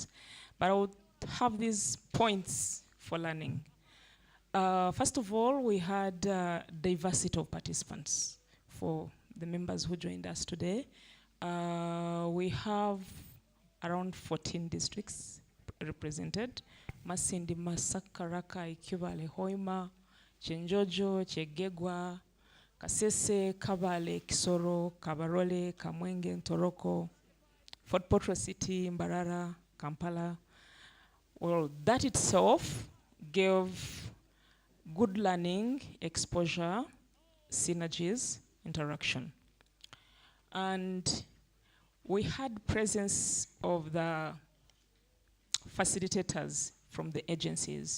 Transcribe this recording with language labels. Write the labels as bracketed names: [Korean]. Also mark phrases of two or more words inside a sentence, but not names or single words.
[English] But I would have these points for learning. First of all, we had diversity of participants for the members who joined us today. We have around 14 districts represented: Masindi, Masaka, Raka, Ikubale, Hoima, Chenjojo, Chegegwa, Kasese, Kabale, Kisoro, Kabarole, Kamwenge, Ntoroko, Fort Portal City, Mbarara, Kampala. Well, that itself gave good learning, exposure, synergies, interaction. And we had presence of the facilitators from the agencies.